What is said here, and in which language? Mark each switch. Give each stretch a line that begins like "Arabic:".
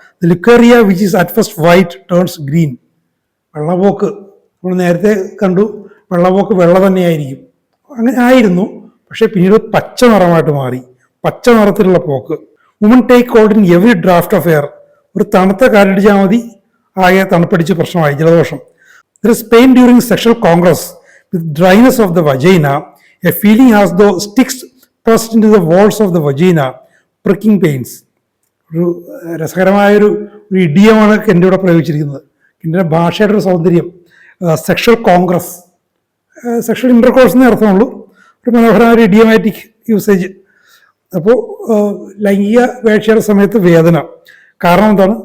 English: the leucorrhoea which is at first white turns green,
Malayalam: വെള്ളപോക്ക് നമ്മൾ നേരത്തെ കണ്ടു, വെള്ളപോക്ക് വെള്ള തന്നെയായിരിക്കും, അങ്ങനെ ആയിരുന്നു, പക്ഷേ പിന്നീട് പച്ച നിറമായിട്ട് മാറി, പച്ച നിറത്തിലുള്ള പോക്ക്.
English: woman take cold in every draft of air,
Malayalam: ഒരു തണുത്ത കാറ്റടിച്ചാൽ മതി ആകെ തണുപ്പടിച്ച് പ്രശ്നമായി, ജലദോഷം.
English: There is pain during sexual congress with dryness of the vagina, a feeling as though sticks pressed into the walls of the vagina, pricking pains.
Malayalam: ഒരു രസകരമായൊരു ഇഡിയമാണ് എൻ്റെ ഇവിടെ പ്രയോഗിച്ചിരിക്കുന്നത്. എൻ്റെ ഭാഷയുടെ ഒരു സൗന്ദര്യം. സെക്ഷൽ കോൺഗ്രസ്, സെക്ഷൽ ഇൻ്റർകോഴ്സ് എന്നേ അർത്ഥമുള്ളൂ, ഒരു മനോഹരമായ ഒരു ഇഡിയമാറ്റിക് യൂസേജ്. അപ്പോൾ ലൈംഗിക വേഴ്ചയുടെ സമയത്ത് വേദന കാരണം എന്താണ്?